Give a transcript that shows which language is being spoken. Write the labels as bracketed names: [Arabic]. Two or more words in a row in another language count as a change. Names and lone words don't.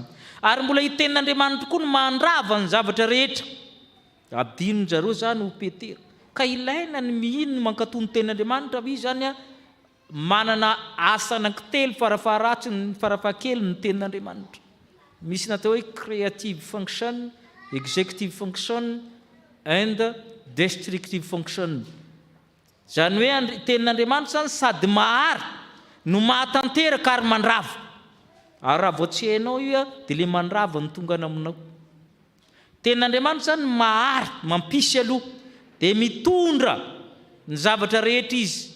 [Malagasy] Ary mbola i tenin'Andriamanitra koa no mandrava ny zavatra rehetra. Adino zareo zany ho Petera. Ka ilaina ny mihino ny mankatoa ny tenin'Andriamanitra, izy zany manana asa anankitelo farafaharatsy, farafahakely ny tenin'Andriamanitra. Misy natao hoe [English] creative function, executive function and destructive function. [Malagasy] Zany hoe tenin'Andriamanitra zany sady mahary no mahatanteraka ary mandrava. Ary raha vao tsy hainao io dia le mandrava ny tonga aminao. Tenin'Andriamanitra zany mahary, mampisy aloha, dia mitondra ny zavatra rehetra izy.